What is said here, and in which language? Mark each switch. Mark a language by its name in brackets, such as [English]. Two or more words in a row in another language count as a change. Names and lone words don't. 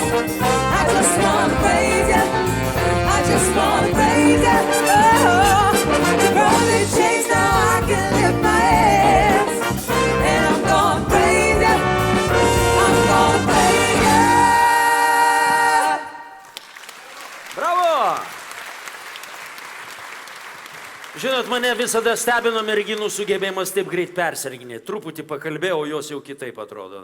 [English] I just wanna praise you, I just wanna praise you. Oh, you broke the chains, now I can lift my hands. And I'm gonna praise you, I'm gonna praise you. Bravo! [Lithuanian] Žinot, mane visada stebino merginų sugebėjimas taip greit perserginėti. Truputį pakalbėjau, jos jau kitaip atrodo.